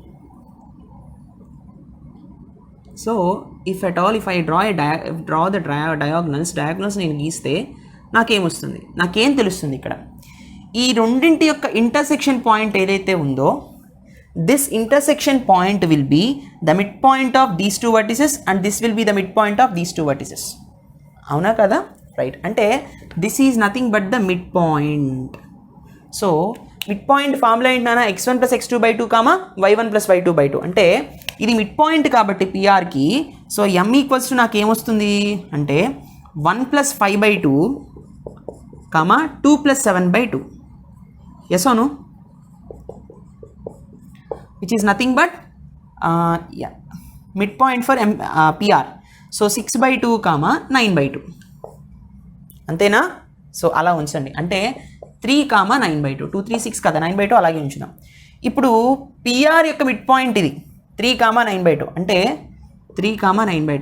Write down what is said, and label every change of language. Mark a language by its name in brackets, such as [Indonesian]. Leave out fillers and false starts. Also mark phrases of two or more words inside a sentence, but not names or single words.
[English] so if I draw the diagonals [Telugu] నేను గీస్తే నాకేమొస్తుంది? నాకేం తెలుస్తుంది? ఇక్కడ ఈ రెండింటి యొక్క [English] intersection point [Telugu] ఏదైతే ఉందో [English] this intersection point will be the mid point of these two vertices and this will be the mid point of these two vertices. [Telugu] అవునా కదా? [English] Right. అంటే this is nothing but the mid point. so mid point formula ఏంటన్నా x1 + x2/2 y1 + y2/2. [Telugu] అంటే ఇది [English] mid point [Telugu] కాబట్టి పిఆర్కి. సో m = నాకు ఏమొస్తుంది అంటే 1 + 5/2 2 + 7/2. ఎస్ అవును, [English] which is nothing but midpoint for PR. [Telugu] సో 6/2 9/2 అంతేనా? సో అలా ఉంచండి. అంటే 3 9/2, 2 3 6 కదా, 9/2 అలాగే ఉంచుదాం. ఇప్పుడు పిఆర్ యొక్క [English] mid point [Telugu] ఇది 3 9/2 అంటే 3 9/2.